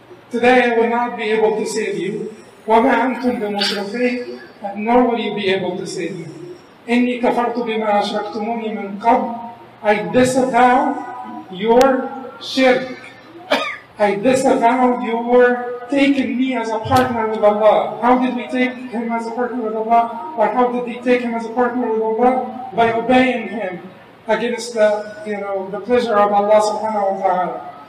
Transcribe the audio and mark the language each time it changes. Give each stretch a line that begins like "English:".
English: Today I will not be able to save you.
Arabic: وما أنتم بمصرخي,
English: nor will you be able to save me.
Arabic: إني كفرت بما أشركتموني من قبل.
English: I disavow your shirk. I disavow your taking me as a partner with Allah. How did we take him as a partner with Allah? Or how did he take him as a partner with Allah? By obeying him against the pleasure of Allah subhanahu wa ta'ala.